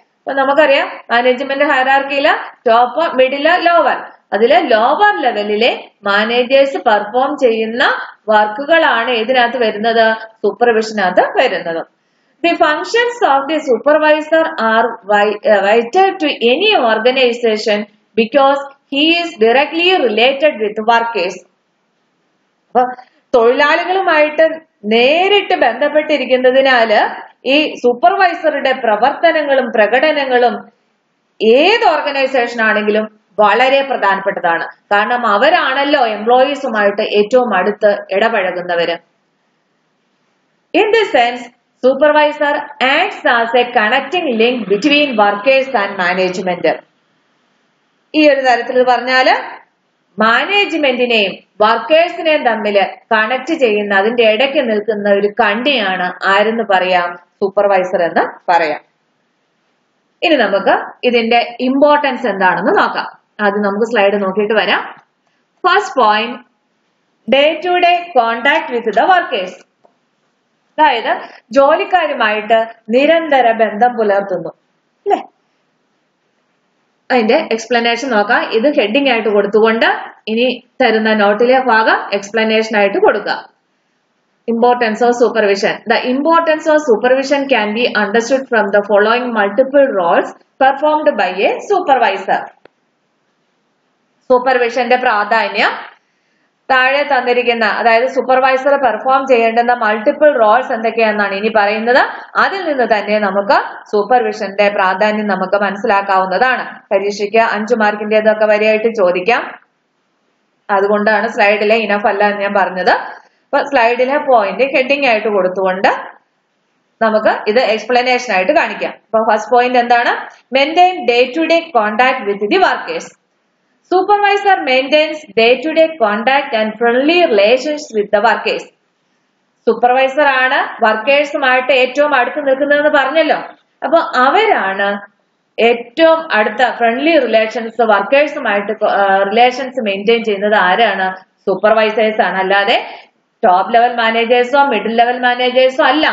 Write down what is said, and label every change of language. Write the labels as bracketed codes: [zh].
[ml] അപ്പൊ നമുക്കറിയാം management ഹയറാർക്കിയില് top, middle, lower. അതില് ലോവർ ലെവലിലെ മാനേജേഴ്സ് പെർഫോം ചെയ്യുന്ന വർക്കുകളാണ് ഇതിനകത്ത് വരുന്നത്, സൂപ്പർവിഷനകത്ത് വരുന്നത്. [en] The functions of the supervisor are vital to any organization because he is directly related with workers. [ml] അപ്പൊ തൊഴിലാളികളുമായിട്ട് നേരിട്ട് ബന്ധപ്പെട്ടിരിക്കുന്നതിനാല് ഈ സൂപ്പർവൈസറുടെ പ്രവർത്തനങ്ങളും പ്രകടനങ്ങളും ഏത് ഓർഗനൈസേഷൻ ആണെങ്കിലും വളരെ പ്രധാനപ്പെട്ടതാണ്. കാരണം അവരാണല്ലോ എംപ്ലോയീസുമായിട്ട് ഏറ്റവും അടുത്ത് ഇടപഴകുന്നവര്. [en] In this sense, supervisor acts as a connecting link between workers and management. [ml] ഈ ഒരു തരത്തിൽ പറഞ്ഞാല് മാനേജ്മെന്റിനെയും വർക്കേഴ്സിനെയും തമ്മിൽ കണക്ട് ചെയ്യുന്ന, അതിന്റെ ഇടയ്ക്ക് നിൽക്കുന്ന ഒരു കണ്ണിയാണ് ആരെന്ന് പറയാം, സൂപ്പർവൈസർ എന്ന് പറയാം. ഇനി നമുക്ക് ഇതിന്റെ ഇമ്പോർട്ടൻസ് എന്താണെന്ന് നോക്കാം. ആദ്യം നമുക്ക് സ്ലൈഡ് നോക്കിയിട്ട് വരാം. [en] First point, day to day contact with the workers. [ml] അതായത് ജോലിക്കാരുമായിട്ട് നിരന്തര ബന്ധം പുലർത്തുന്നു, അല്ലെ? അതിന്റെ എക്സ്പ്ലനേഷൻ നോക്കാം. ഇത് ഹെഡിങ് ആയിട്ട് കൊടുത്തുകൊണ്ട് ഇനി തരുന്ന നോട്ടിലെ ഭാഗം എക്സ്പ്ലനേഷൻ ആയിട്ട് കൊടുക്കുക. [en] Importance of supervision. The importance of supervision can be understood from the following multiple roles performed by a supervisor. [ml] സൂപ്പർവിഷന്റെ പ്രാധാന്യം താഴെ തന്നിരിക്കുന്ന, അതായത് സൂപ്പർവൈസർ പെർഫോം ചെയ്യേണ്ടുന്ന മൾട്ടിപ്പിൾ റോൾസ് എന്തൊക്കെയാണെന്നാണ് ഇനി പറയുന്നത്. അതിൽ നിന്ന് തന്നെ നമുക്ക് സൂപ്പർവിഷന്റെ പ്രാധാന്യം നമുക്ക് മനസ്സിലാക്കാവുന്നതാണ്. പരീക്ഷയ്ക്ക് 5 മാർക്കിന്റേതൊക്കെ വരെയായിട്ട് ചോദിക്കാം. അതുകൊണ്ടാണ് സ്ലൈഡിലെ ഇനഫ് അല്ല എന്ന് ഞാൻ പറഞ്ഞത്. അപ്പൊ സ്ലൈഡിലെ പോയിന്റ് ഹെഡിങ് ആയിട്ട് കൊടുത്തുകൊണ്ട് നമുക്ക് ഇത് എക്സ്പ്ലനേഷൻ ആയിട്ട് കാണിക്കാം. അപ്പൊ [en] first point [ml] എന്താണ്? [en] Maintain day to day contact with the workers. Supervisor maintains day-to-day contact and friendly relations with the workers. [ml] Supervisor ആണ് വർക്കേഴ്സുമായിട്ട് ഏറ്റവും അടുത്ത് നിൽക്കുന്നതെന്ന് പറഞ്ഞല്ലോ. അപ്പൊ അവരാണ് ഏറ്റവും അടുത്ത ഫ്രണ്ട്ലി റിലേഷൻസ്, വർക്കേഴ്സുമായിട്ട് റിലേഷൻസ് മെയിൻറ്റെയിൻ ചെയ്യുന്നത് ആരാണ്? സൂപ്പർവൈസേഴ്സ് ആണ്. അല്ലാതെ ടോപ്പ് ലെവൽ മാനേജേഴ്സോ മിഡിൽ ലെവൽ മാനേജേഴ്സോ അല്ല.